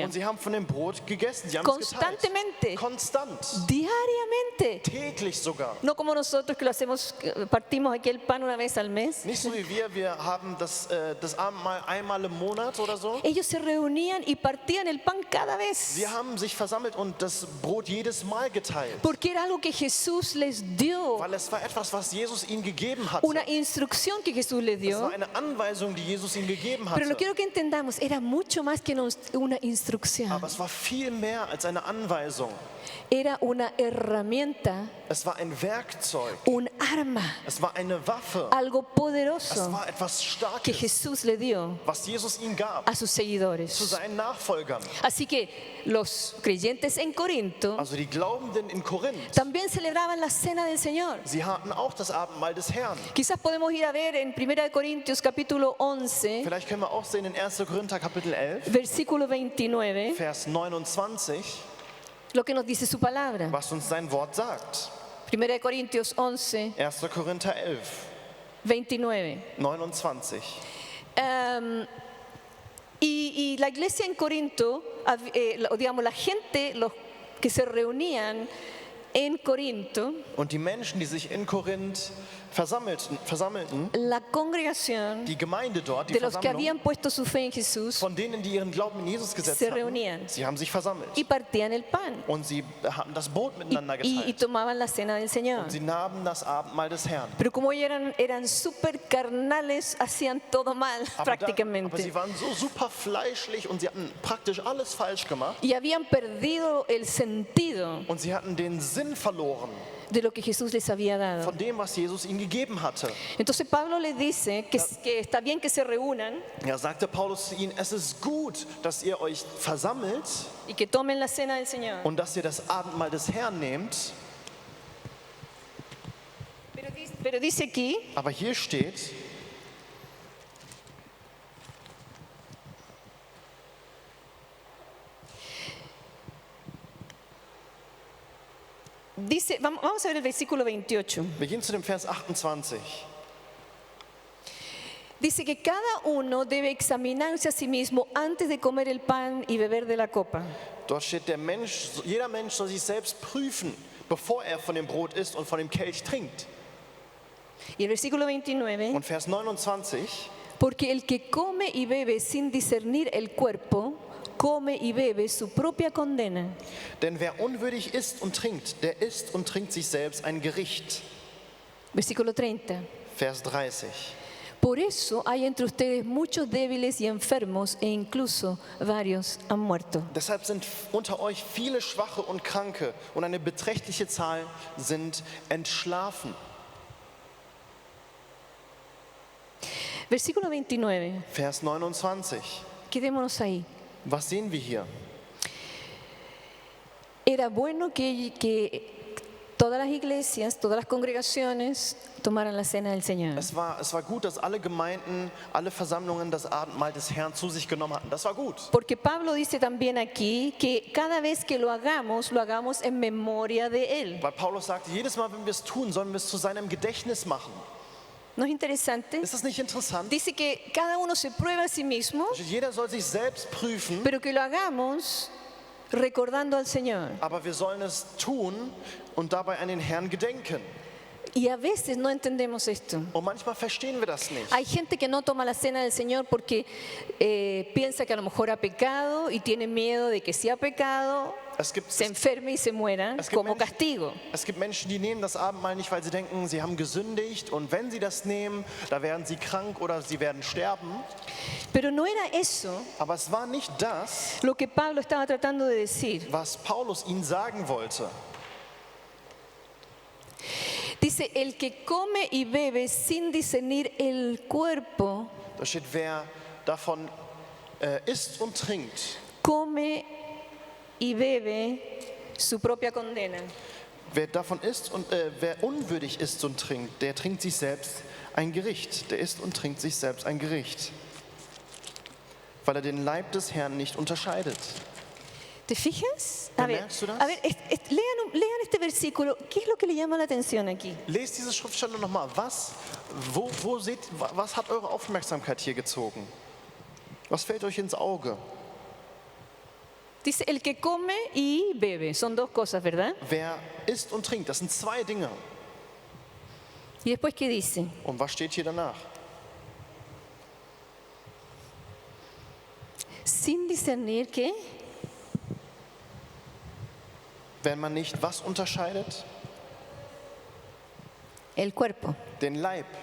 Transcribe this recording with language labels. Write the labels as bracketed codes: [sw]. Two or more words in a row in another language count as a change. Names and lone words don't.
[de] und sie haben von dem Brot gegessen. Sie haben es geteilt. [es] constantemente, [de] Konstant. [es] diariamente. [de] Täglich sogar. [es] No como nosotros que lo hacemos, partimos aquí el pan una vez al mes. [de] Nicht so wie wir haben das Abendmahl einmal im Monat oder so. [es] Ellos se reunían y partían el pan cada vez. [de] Sie haben sich versammelt und das Brot jedes Mal geteilt. [es] Porque era algo que Jesús les dio, [de] Weil es war etwas, was Jesus ihnen gegeben hatte. [es] una instrucción que Jesús les [de] Es [es] dio. [de] war eine Anweisung, die Jesus ihnen gegeben [es] Pero lo [de] hatte. [es] quiero que entendamos, era mucho más que una instrucción. [de] Aber es war viel mehr als eine Anweisung. [es] Era una herramienta, [de] Es war ein Werkzeug. [es] un arma, [de] Es war eine Waffe. [es] algo [de] Es [es] poderoso [de] war etwas [es] que [de] Starkes, [es] Jesús le dio [de] was Jesus ihnen gab [es] a sus [de] zu [es] seguidores. [de] seinen Nachfolgern. [es] Así que los creyentes en Corinto [de] Also die Glaubenden in Korinth, [es] también celebraban la cena del Señor. [de] sie hatten auch das Abendmahl des Herrn. [es] Quizás podemos ir a ver en 1 Corintios capítulo 11, [de] Vielleicht können wir auch sehen in 1. Korinther Kapitel 11, [es] versículo 29, [de] Vers 29, [es] lo que nos dice su palabra. [de] was uns sein Wort sagt. [es] 1 Corintios 11, [de] 1. Korinther 11, 29. 29. [es] Y la iglesia en Corinto, digamos, la gente, los que se reunían en Corinto, [de] Und die Menschen, die sich in Korinth versammelten, [es] la congregación [de] die Gemeinde dort, die [es] de los que [de] Versammlung, [es] habían puesto su fe en Jesús, [de] von denen, die ihren Glauben in Jesus gesetzt [es] se [de] hatten, [es] reunían [de] sie haben sich versammelt. [es] y partían el pan [de] Und sie haben das Brot miteinander [es] y [de] geteilt. [es] tomaban la cena del Señor. [de] Und sie nahmen das Abendmahl des Herrn. [es] Pero como ellos eran súper carnales, hacían todo mal [de] Aber [es] prácticamente. [de] sie waren so super fleischlich und sie hatten praktisch alles falsch gemacht. [es] Y habían perdido el sentido [de] Und sie hatten den Sinn verloren [es] de lo que Jesús les había dado. [de] von dem, was Jesus ihnen gegeben hatte. [es] Entonces Pablo les dice que está bien que se reúnan [de] Ja, sagte Paulus zu ihnen, es ist gut, dass ihr euch versammelt [es] y que tomen la cena del Señor. [de] und dass ihr das Abendmahl des Herrn nehmt. [es] Pero dice aquí, [de] Aber hier steht, [es] vamos a ver el versículo 28. [de] wir gehen zu dem Vers 28. [es] Dice que cada uno debe examinarse a sí mismo antes de comer el pan y beber de la copa. [de] Dort steht, jeder Mensch soll sich selbst prüfen, bevor er von dem Brot isst und von dem Kelch trinkt. [es] Y el versículo 29, [de] Und Vers 29, [es] porque el que come y bebe sin discernir el cuerpo, come y bebe su propia condena. [de] denn wer unwürdig isst und trinkt, der isst und trinkt sich selbst ein Gericht. [es] Versículo 30. [de] Vers 30. [es] Por eso hay entre ustedes muchos débiles y enfermos e incluso varios han muerto. [de] Deshalb sind unter euch viele Schwache und Kranke und eine beträchtliche Zahl sind entschlafen. [es] Versículo 29. [de] Vers 29. [es] Quedémonos ahí. [de] Was sehen wir hier? [es] Era bueno que todas las iglesias, todas las congregaciones tomaran la cena del Señor. [de] Es war gut, dass alle Gemeinden, alle Versammlungen das Abendmahl des Herrn zu sich genommen hatten. Das war gut. [es] Porque Pablo dice también aquí que cada vez que lo hagamos en memoria de Él. [de] Weil Paulus sagte, jedes Mal, wenn wir es tun, sollen wir es zu seinem Gedächtnis machen. [es] ¿No es interesante? [de] Ist das nicht interessant? [es] Dice que cada uno se prueba a sí mismo, [de] Jeder soll sich selbst prüfen, [es] pero que lo hagamos recordando al Señor. [de] aber wir sollen es tun und dabei an den Herrn gedenken. [es] Y a veces no entendemos esto. [de] Und manchmal verstehen wir das nicht. [es] Hay gente que no toma la cena del Señor porque piensa que a lo mejor ha pecado y tiene miedo de que si ha pecado se enferme y se muera como castigo. [de] Es gibt Menschen, die nehmen das Abendmahl nicht, weil sie denken, sie haben gesündigt und wenn sie das nehmen, da werden sie krank oder sie werden sterben. [es] Pero no era eso [de] Aber es war nicht das, [es] lo que Pablo estaba tratando de decir. [de] was Paulus ihnen sagen wollte. [es] Dice, el que come y bebe sin discernir el cuerpo, [de] Da steht, wer davon isst und trinkt, [es] come y bebe su propia condena. [de] wer davon isst und wer unwürdig isst und trinkt, der trinkt sich selbst ein Gericht. Der isst und trinkt sich selbst ein Gericht. weil er den Leib des Herrn nicht unterscheidet. [es] ¿Te fijas? A ver, [de] ¿Bemerkst du das? [es] lean este versículo. ¿Qué es lo que le llama la atención aquí? [de] Lest diese Schriftstelle nochmal. Was hat eure Aufmerksamkeit hier gezogen? Was fällt euch ins Auge? [es] Dice, el que come y bebe. Son dos cosas, ¿verdad? [de] Wer isst und trinkt, das sind zwei Dinge. [es] Y después, ¿qué dice? [de] Und was steht hier danach? [es] Sin discernir qué. [de] Wenn man nicht was unterscheidet? [es] El cuerpo. [de] Den Leib.